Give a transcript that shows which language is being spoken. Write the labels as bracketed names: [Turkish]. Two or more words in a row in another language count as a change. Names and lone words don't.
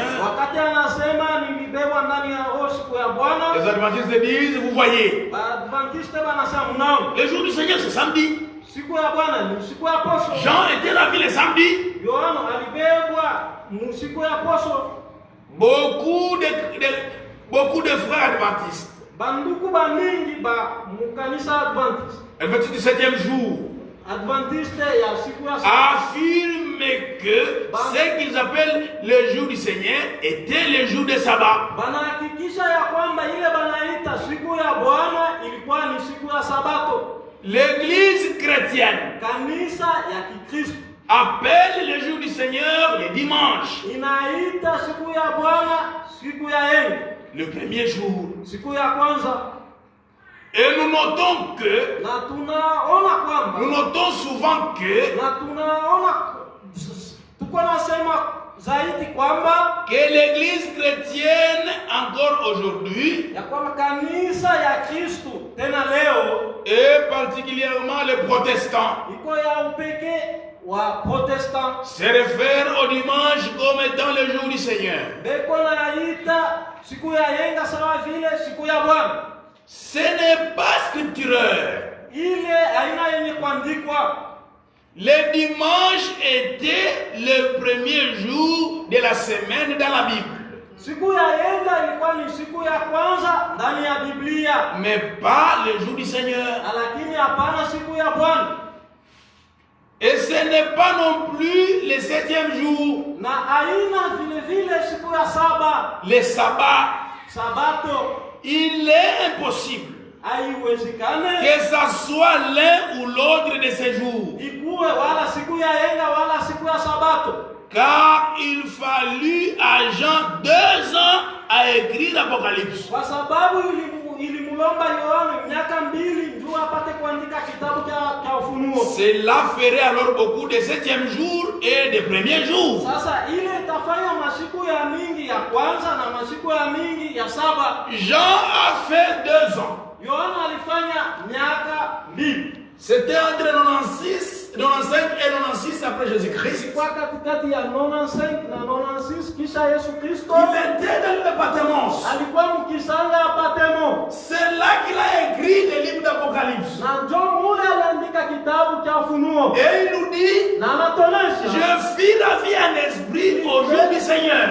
[Swahili] Wakati anasema nilibebwa ndani ya roho siku ya Bwana, [French] les adventistes disent, vous voyez, [Swahili] Adventiste banasema mnao [French] le jour du Seigneur c'est samedi. [Swahili] siku ya Bwana ni siku ya posho. [French] Jean était ravi le samedi. [Swahili] Yohana alibebwa siku ya posho. [French] Beaucoup de frères adventistes. [Lingala] Banduku bamingi ba mukanisa Adventiste. [French] Adventiste du 7e jour. [Swahili] Adventiste ya siku ya saba. [French] Affirment que ce qu'ils appellent le jour du Seigneur était le jour de sabbat. [Swahili] Banahakikisha ya kwamba ile banaita siku ya Bwana ilikuwa ni siku ya Sabato. [French] L'église chrétienne [Swahili] Kanisa ya Kikristo [French] appelle le jour du Seigneur le dimanche. [Swahili] inaita siku ya Bwana siku ya Yenga. [French] Le premier jour. [Swahili] Siku ya kwanza. [French] Et nous notons que, [Swahili] Na tunaona kwamba, [French] nous notons souvent que, [Swahili] na tunaona tuko nasema zaidi kwamba [French] que l'église chrétienne encore aujourd'hui, [Swahili] ya kwamba kanisa ya Kristo tena leo, [French] et particulièrement les protestants, [Swahili] iko ya upekee wa protestant, [French] se réfèrent au dimanche comme étant le jour du Seigneur. [Swahili] beko naita siku ya Yenga sawa vile siku ya Bwana. [French] Ce n'est pas scripturaire. [Swahili] Ile aina yenye kuandikwa. [French] Le dimanche était le premier jour de la semaine dans la Bible. [Swahili] Siku ya Yenga ilikuwa ni siku ya kwanza ndani ya Biblia, [French] mais pas le jour du Seigneur. [Swahili] Lakini hapana siku ya Bwana. [French] Et ce n'est pas non plus le 7e jour. [Swahili] Na aina vile vile siku ya saba. [French] Le sabbat. [Swahili] Sabato. [French] Il est impossible [Swahili] haiwezekane [French] que ça soit l'un ou l'autre de ces jours. [Swahili] Ikuwe wala siku ya Yenga wala siku ya Sabato. [French] Car il fallut à Jean 2 ans à écrire l'Apocalypse. [Swahili] Kwa sababu ilimulomba Yohana miaka 2 ndio apate kuandika kitabu cha Ufunuo. [French] Cela ferait alors beaucoup de 7e jour et de premier jour. [Swahili] Sasa ile itafanya masiku ya mingi ya kwanza na masiku ya mingi ya saba. [French] Jean a fait 2 ans. [Swahili] Yohana alifanya miaka 2. [French] C'était entre 95 et 96 après Jésus-Christ. [Swahili] Kwa katikati ya 95 na 96 kisha Yesu Kristo. [French] Il était dans le Patmos. [Swahili] Alikuwa mkisanga ya Patmos. [French] C'est là qu'il a écrit le livre d'Apocalypse. [Swahili] Na ndio mule aliandika kitabu cha Ufunuo. [French] Et il nous dit, [Swahili] na anatonesha, [French] je fis la vie en esprit au jour du Seigneur.